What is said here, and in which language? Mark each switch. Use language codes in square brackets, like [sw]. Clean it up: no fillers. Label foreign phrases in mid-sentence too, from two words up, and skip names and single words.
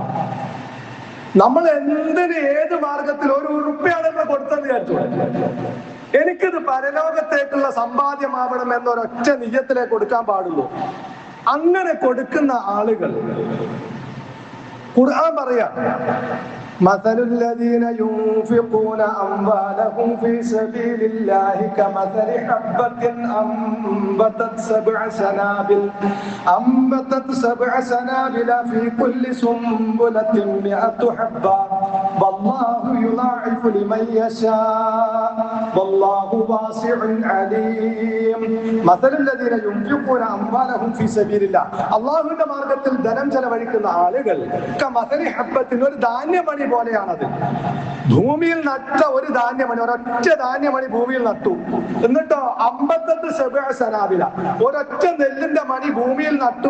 [ml] നമ്മൾ എന്തിന് ഏത് മാർഗത്തിൽ ഒരു ഉറുപ്പ്യാണ് നമ്മൾ കൊടുത്തെന്ന് വിചാരിച്ചു, എനിക്കിത് പരലോകത്തേക്കുള്ള സമ്പാദ്യമാവണം എന്നൊരൊറ്റ നിയ്യത്തിലേക്ക് കൊടുക്കാൻ പാടുള്ളൂ. അങ്ങനെ കൊടുക്കുന്ന ആളുകൾ ഖുർആൻ പറയാ, [ar] مثل الذين ينفقون أموالهم في سبيل الله كمثل حبة أنبتت سبع سنابل في كل سنبلة 100 حبة والله يضاعف لمن يشاء والله واسع عليم. مثل الذين ينفقون أموالهم في سبيل الله, [ml] അല്ലാഹുവിന്റെ മാർഗ്ഗത്തിൽ ധനം ചെലവഴിക്കുന്ന ആളുകൾ [ar] كمثل حبة, [ml] ഒരു ധാന്യമണി പോലെയാണത്. ഭൂമിയിൽ നട്ട ഒരു ധാന്യമണി, ഒരൊറ്റ ധാന്യമണി ഭൂമിയിൽ നട്ടു. എന്നിട്ടോ 58 [ar] سبع سنابل, [ml] ഒരൊറ്റ നെല്ലിന്റെ മണി ഭൂമിയിൽ നട്ടു.